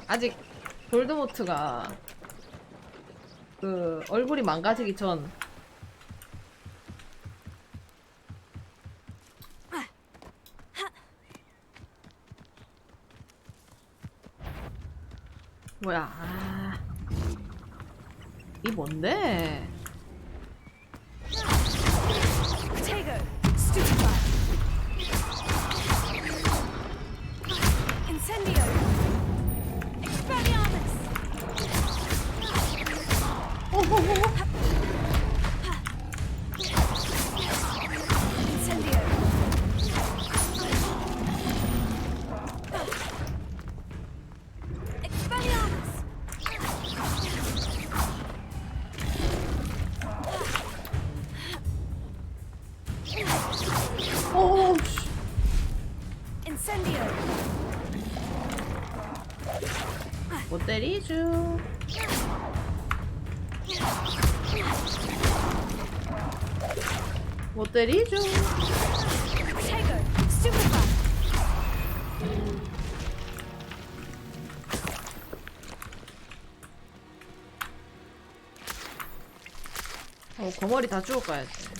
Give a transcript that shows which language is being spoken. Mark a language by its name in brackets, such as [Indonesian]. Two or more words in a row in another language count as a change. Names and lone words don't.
[Korean] 아직 볼드모트가 그 얼굴이 망가지기 전 뭐야? 이 뭔데? Potato. Stupefy. Incendio. Expelliarmus. Incendio. Expelliarmus. Incendio. 못 때리죠. 못 때리죠. Potato. Stupefy. 거머리 다 주워 가야지.